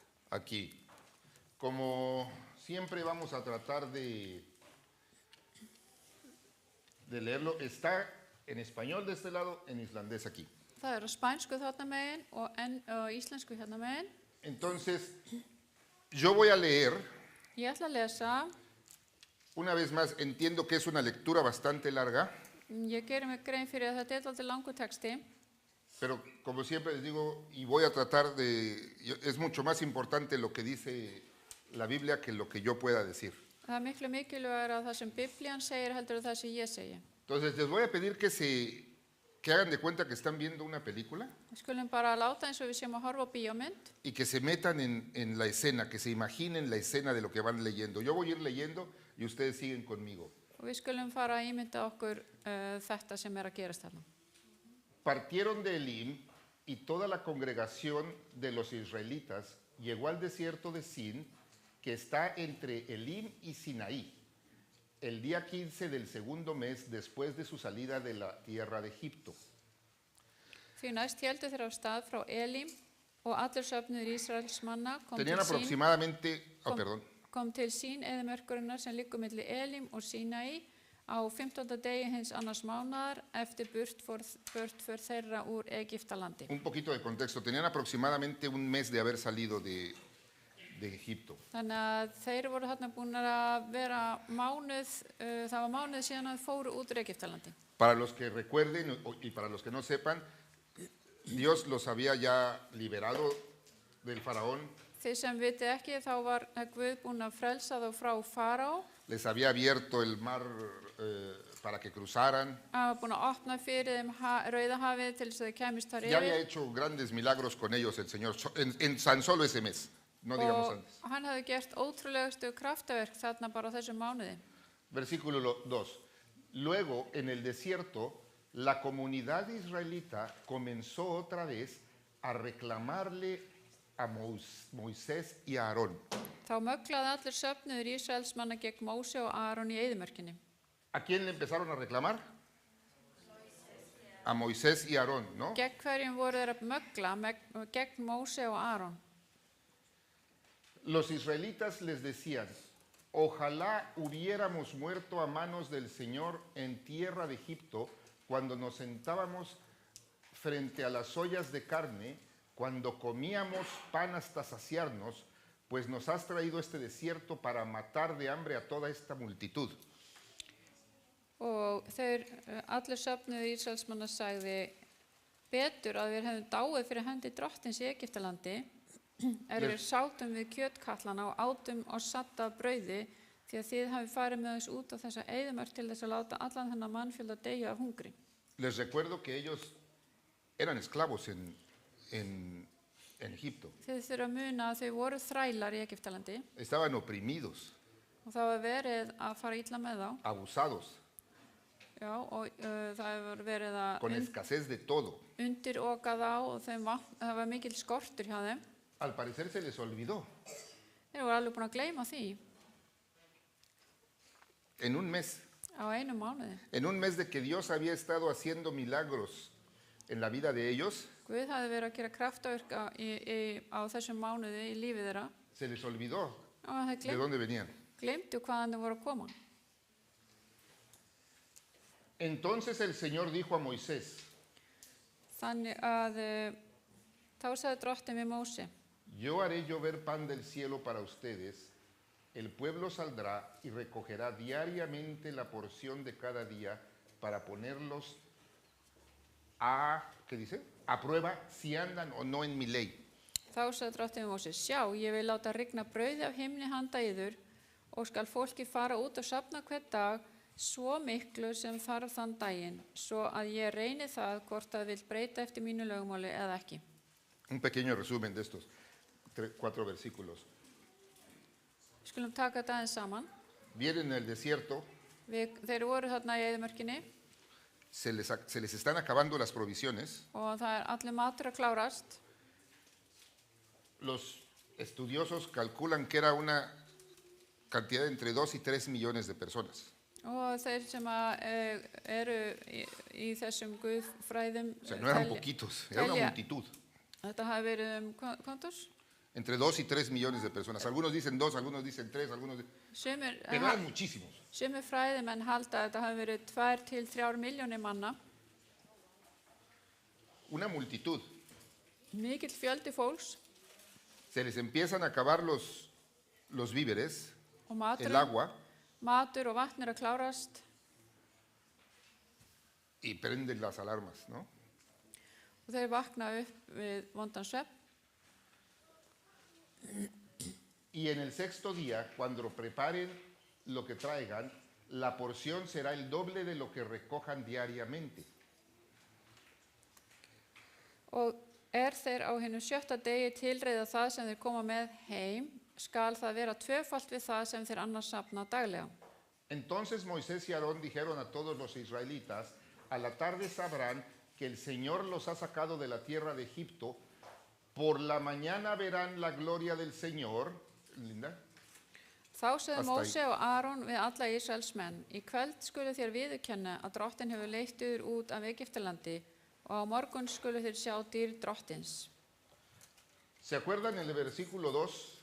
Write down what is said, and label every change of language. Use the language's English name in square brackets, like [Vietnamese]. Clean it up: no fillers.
[Spanish] Aquí. Como siempre vamos a tratar de leerlo. Está en español de este lado, en islandés aquí. [Icelandic] Það er á spænsku þarna megin og íslensku hérna megin. [Spanish] Entonces, yo voy a leer. [Icelandic] Ég ætla að lesa. [Spanish] Una vez más, entiendo que es una lectura bastante larga, [Icelandic] Ég gerir mig grein fyrir að þetta er alltaf langur texti. [Spanish] pero como siempre les digo, y voy a tratar es mucho más importante lo que dice la Biblia que lo que yo pueda decir. [Icelandic] Það er miklu mikilvægur að það sem Biblían segir heldur en það sem ég segi. [Spanish] Entonces les voy a pedir que hagan de cuenta que están viendo una película [Icelandic] Við skulum bara láta eins og við séum að horfa á bíómynd [Spanish] y que se metan en la escena, que se imaginen la escena de lo que van leyendo. Yo voy a ir leyendo y ustedes siguen conmigo. [Icelandic] og við skulum fara að ímynda okkur þetta sem er að gerast þarna. [Spanish] Partieron de Elim y toda la congregación de los israelitas llegó al desierto de Sin, que está entre Elim y Sinaí, el día 15 del segundo mes después de su salida de la tierra de Egipto. [Icelandic] Því næst héldu þeir á stað frá Elim og allir söfnuður Ísraelsmanna [Spanish] Tenían aproximadamente, [Icelandic] kom til sín eyðimörkurinnar sem liggur milli Elim og Sínaí á 15. degi hins annars mánaðar eftir burtför þeirra úr Egyptalandi. [Spanish] Un poquito de contexto, tenían aproximadamente un mes de haber salido de Egipto. [Icelandic] Þannig að þeir voru þarna búin að vera mánuð, það var mánuð síðan að fóru út úr Egyptalandi. [Spanish] Para los que recuerden y para los que no sepan, Dios los había ya liberado del faraón. [Icelandic] Þið sem vitið ekki, þá var Guð búin að frelsa þá frá Faraó. [Spanish] Les había abierto el mar para que cruzaran. [Icelandic] Hann var búin að opna fyrir þeim Rauðahafið til þess að þeir kæmist þar [Spanish] Ya había [Icelandic] yfir. [Spanish] hecho grandes milagros con ellos el Señor en tan solo ese mes, no digamos [Icelandic] Og [Spanish] antes. [Icelandic] hann hafði gert ótrúlegustu kraftaverk þarna bara á þessum mánuði. [Spanish] Versículo 2. Luego, en el desierto, la comunidad israelita comenzó otra vez a reclamarle a Moisés y a Aarón. [Icelandic] Þá möglaði allir söfnuður Ísraelsmanna gegn Móse og Aron í eyðimörkinni. [Spanish] ¿A quién le empezaron a reclamar? A Moisés y Aarón, ¿no? [Icelandic] Gegn hverjum voru þeir að mögla? Gegn Móse og Aron. [Spanish] Los israelitas les decían: ojalá hubiéramos muerto a manos del Señor en tierra de Egipto cuando nos sentábamos frente a las ollas de carne, cuando comíamos pan hasta saciarnos, pues nos has traído este desierto para matar de hambre a toda esta multitud. [Icelandic] Og þeir allir söfnuður Ísraelsmanna sagði: betur að við hefum dáið fyrir hendi drottins í Egyptalandi við sátum við kjötkallana og átum og satt af brauði því að þið hafi farið með þess út á þessa eyðimörk til þess að láta allan þennan mannfjölda deyja af hungri. [Spanish] Les recuerdo que ellos eran esclavos en Egipto. [Icelandic] Þið þurfa að muna að þau voru þrælar í Egyptalandi [Spanish] Estaban oprimidos, [Icelandic] og það var verið að fara illa með þá. [Spanish] abusados, [Icelandic] Já, og það hefur verið að [Spanish] con escasez de todo. [Icelandic] undiroka þá og það var mikil skortur hjá þeim. [Spanish] Al parecer se les olvidó. [Icelandic] Þeir voru alveg búin að gleyma því [Spanish] En un mes. [Icelandic] á einu mánuði. [Spanish] En un mes de que Dios había estado haciendo milagros en la vida de ellos, [Icelandic] Guð hafði verið að gera kraftaverk á þessum mánuði í lífi þeirra [Spanish] se les olvidó [Icelandic] og [Spanish] de [Icelandic] þeir [Spanish] dónde venían. [Icelandic] gleymdu hvaðan þeir voru að koma. [Spanish] Entonces el Señor dijo a Moisés: [Icelandic] Þannig að þá sagði drottinn við Móse: [Spanish] yo haré llover pan del cielo para ustedes, el pueblo saldrá y recogerá diariamente la porción de cada día para ponerlos ¿qué dice? A prueba si andan o no en mi ley. [Icelandic] Þá sagði drottinn við Móse: sjá, ég vil láta rigna brauði af himni handa yður og skal fólki fara út og safna hver dag svo miklu sem þarf þann daginn, svo að ég reyni það hvort það vil breyta eftir mínu lögmáli eða ekki. [Spanish] Un pequeño resumen de estos 4 versículos. [Icelandic] Skulum taka þetta aðeins saman. [Spanish] Vienen en el desierto, [Icelandic] Þeir voru þarna í eyðimörkinni [Spanish] se les están acabando las provisiones. [Icelandic] og það er allir matur að klárast. [Spanish] Los estudiosos calculan que era una cantidad de entre 2 y 3 millones de personas. [Icelandic] Og þeir sem eru í þessum guðfræðum [Spanish] O sea, no eran poquitos, era una multitud. [Icelandic] Þetta hafi verið [Spanish] ¿cuántos? Entre 2 y 3 millones de personas. Algunos dicen 2, algunos dicen 3, pero eran muchísimos. [Icelandic] Sumir fræðimenn halda að þetta hafi verið 2 til 3 milljónir manna. [Spanish] Una multitud. [Icelandic] Mikill fjöldi fólks [Spanish] Se les empiezan a acabar los víveres, [Icelandic] og [Spanish] el agua, [Icelandic] matur og vatn að klárast [Spanish] y prenden las alarmas, ¿no? [Icelandic] og þeir vakna upp við vondan svefn. [Spanish] Y en el 6º día, cuando preparen lo que traigan, la porción será el doble de lo que recojan diariamente. [Icelandic] Og þeir á hinu 7. degi tilreiða það sem þeir koma með heim, skal það vera tvöfalt við það sem þeir annars safna daglega. [Spanish] Entonces Moisés y Aarón dijeron a todos los israelitas, a la tarde sabrán que el Señor los ha sacado de la tierra de Egipto, por la mañana verán la gloria del Señor. Linda. [Icelandic] Þá segði [Spanish] Hasta [Icelandic] Móse og Aron við alla Ísraels menn, í kvöld skulu þér viðurkenna að drottin hefur leitt yður út af Egyptalandi og á morgun skulu þér sjá dýr drottins. [Spanish] ¿Se acuerdan en el versículo 2?